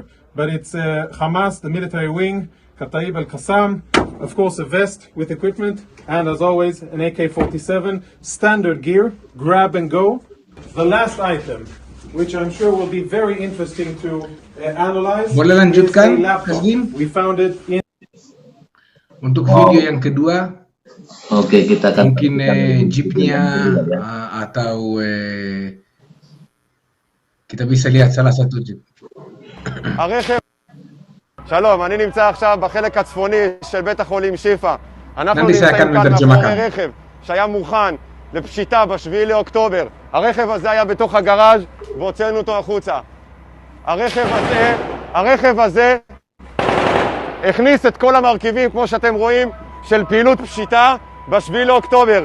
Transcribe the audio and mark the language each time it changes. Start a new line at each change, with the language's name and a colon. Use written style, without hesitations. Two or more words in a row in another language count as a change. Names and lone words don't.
English: But it's Hamas, the military wing, Kataib al-Qassam, of course a vest with equipment, and as always an AK-47, standard gear, grab and go. The last item, which I'm sure will be very interesting to analyze, is a laptop. We found it in...
Indonesian: Untuk video yang kedua, kita akan mungkin jeepnya atau kita bisa lihat salah satu jeep.
Hebrew: שלום, אני נמצא עכשיו בחלק הצפוני של בית החולים שיפה. אנחנו נמצאים כאן מאחורי רכב שהיה מוכן לפשיטה ב7 לאוקטובר. הרכב הזה היה בתוך הגראז' והוצאנו אותו החוצה. הרכב הזה הכניס את כל המרכיבים, כמו שאתם רואים, של פעילות פשיטה ב7 לאוקטובר.